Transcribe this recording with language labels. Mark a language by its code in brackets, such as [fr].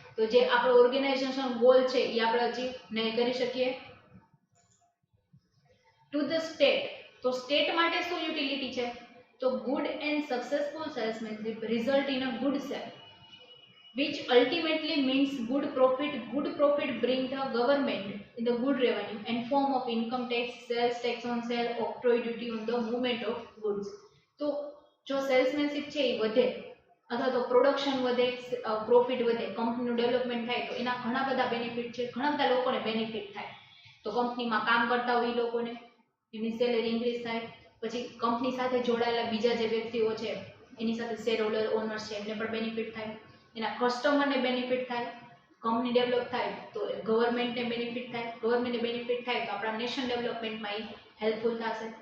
[gu] તો જે આપણો ઓર્ગેનાઇઝેશન ગોલ છે એ આપણે અચીવ નહીં કરી શકીએ. [en] To the state. [gu] તો સ્ટેટ માટે શું યુટિલિટી છે, તો [en] Good and successful salesmanship result in a good sale, which ultimately means good profit. Good profit bring the government in the good revenue and form of income tax, sales tax on sale, octroi duty on the movement of goods. [gu] તો જો સેલ્સમેનશિપ છે એ વધે અથવા તો production વધે, profit વધે, કંપનીનું development થાય, તો એના ઘણા બધા બેનિફિટ છે, ઘણા બધા લોકોને બેનિફિટ થાય. તો કંપનીમાં કામ કરતા હોય એ લોકોને એમની સેલેરી ઇન્ક્રીઝ થાય, પછી કંપની સાથે જોડાયેલા બીજા જે વ્યક્તિઓ છે એની સાથે શેર હોલ્ડર, ઓનર્સ છે, એમને પણ બેનિફિટ થાય, એના કસ્ટમરને બેનિફિટ થાય, કંપની ડેવલપ થાય તો ગવર્મેન્ટને બેનિફિટ થાય, ગવર્મેન્ટને બેનિફિટ થાય તો આપણા નેશન ડેવલપમેન્ટમાં એ હેલ્પફુલ થશે.